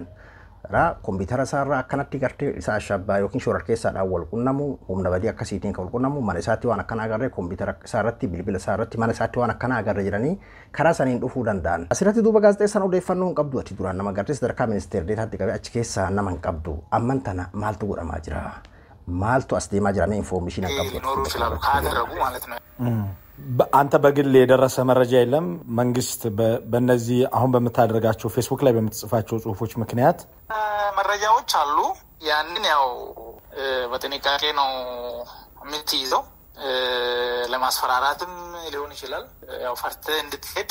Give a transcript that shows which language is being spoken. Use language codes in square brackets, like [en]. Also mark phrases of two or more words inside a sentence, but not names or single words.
[om] Kompiitara isaarraa akkanatti gartee isaa shabbaa yookiin shorar keessaadhaan wal qunnamu humna badii akkasiitiin kan wal qunnamu mana isaatti waan akkana agarree kompiitara isaarratti bilbila isaarratti mana isaatti waan akkana agarree jedhanii karaa saniin dhufuu danda'an. Asirratti duuba gaazexeessaan odeeffannoo hin qabdu ati duraan nama gartee sadarkaa ministeera deetaatti qabee achi keessaa nama hin qabdu amman tana maaltu godhamaa jira maaltu as deemaa jira mee ኢንፎርሜሽን [am] ያቀብሉ አንተ በግል የደረሰ መረጃ የለም መንግስት በእነዚህ አሁን በመታደርጋቸው ፌስቡክ ላይ በመጽፋቸው ጽሁፎች ምክንያት መረጃዎች አሉ ያንን ያው በጥንቃቄ ነው የምትይዘው ለማስፈራራትም ሊሆን ይችላል ያው ፈርተ እንድትሄድ